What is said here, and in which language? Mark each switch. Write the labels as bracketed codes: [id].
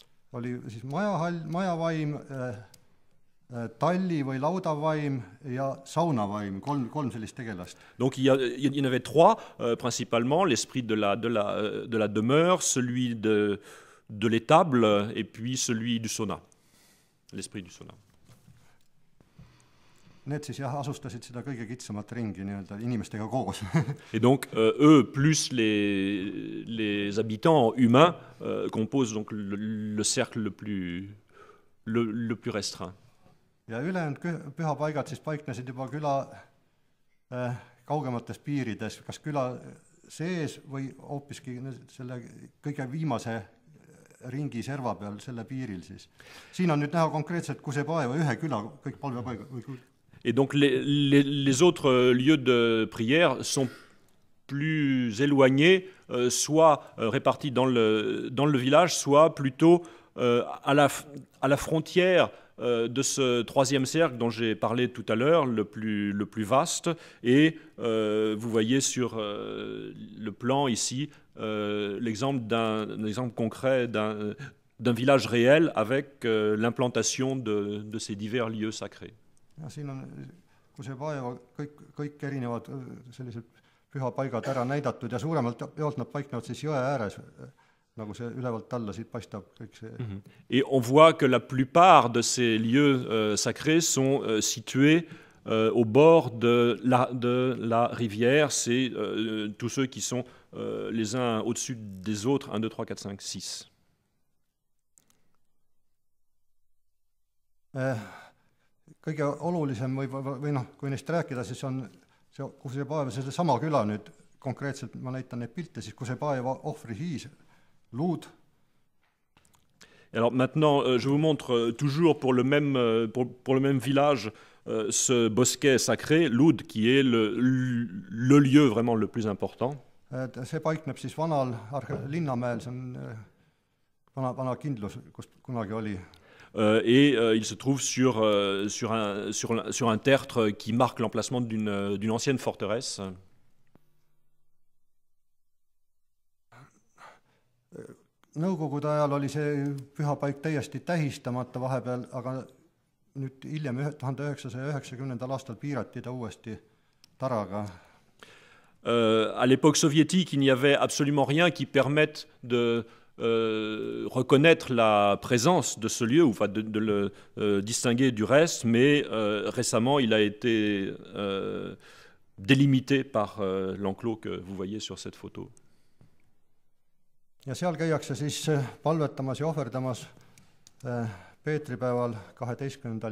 [et] Oli siis majavaim, talli või laudavaim ja saunavaim, kolm sellist tegelast. [fr] Donc il y en avait trois principalement, l'esprit de la demeure, celui de l'étable et puis celui du sauna, l'esprit du sauna. [et] Need siis asustasid seda kõige kitsamat ringi nii-öelda inimestega koos. [fr] Et donc eux plus les habitants humains composent donc le cercle le plus restreint. [et] Ja ülejäänud pühapaigad siis paiknesid juba küla kaugemates piirides, kas küla sees või hoopiski selle kõige viimase ringi serva peal, selle piiril siis. Siin on nüüd näha konkreetselt Kusepaeva ühe küla kõik palvepaigad. [fr] Et donc les autres lieux de prière sont plus éloignés, soit répartis dans le village, soit plutôt à la frontière de ce troisième cercle dont j'ai parlé tout à l'heure, le plus vaste. Et vous voyez sur le plan ici l'exemple d'un exemple concret d'un village réel avec l'implantation de ces divers lieux sacrés. [et] Ja siin on Kusepaeva kõik erinevad sellised pühapaigad ära näidatud ja suuremalt jaolt nad paiknevad siis jõe ääres, nagu see ülevalt alla siit paistab kõik see. [fr] Et on voit que la plupart de ces lieux sacrés sont situés au bord de la rivière. C'est tous ceux qui sont les uns au-dessus des autres, 1, 2, 3, 4, 5, 6. [et] Kõige olulisem või noh, kui neist rääkida, siis on see Kusepaeva, see sama küla nüüd konkreetselt, ma näitan neid pilte, siis Kusepaeva ohvrihiis, luud. [fr] Alors maintenant, je vous montre toujours pour le même village ce bosquet sacré, Loud, qui est le lieu vraiment le plus important. [et] See paikneb siis vanal linnamäel, see on vana kindlus, kus kunagi oli. [fr] Et il se trouve sur un tertre qui marque l'emplacement d'une ancienne forteresse. [et] Nõukogude ajal oli see pühapaik täiesti tähistamata vahepeal, aga nüüd hiljem 1990. aastal piirati ta uuesti taraga. [fr] À l'époque soviétique, il n'y avait absolument rien qui permette de reconnaître la présence de ce lieu, ou enfin de le distinguer du reste, mais récemment il a été délimité par l'enclos que vous voyez sur cette photo. [et] ja seal käiakse siis palvetamas ja ohverdamas Peetripäeval 12.